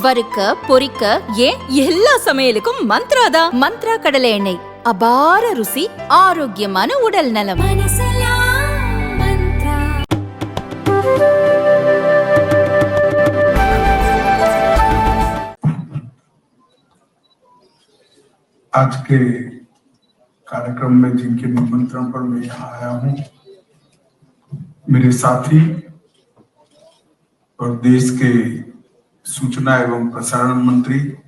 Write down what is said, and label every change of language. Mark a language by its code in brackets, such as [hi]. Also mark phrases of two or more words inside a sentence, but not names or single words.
[ta] வறுக்க பொரிக்க ஏன் எல்லா சமையலுக்கும் மந்த்ரா தான். மந்த்ரா கடலை எண்ணெய், அபார ருசி, ஆரோக்கியமான உடல் நலம். [hi] आज के कार्यक्रम में जिनके निमंत्रण पर मैं यहाँ आया हूँ, मेरे साथी और देश के सूचना एवं प्रसारण मंत्री,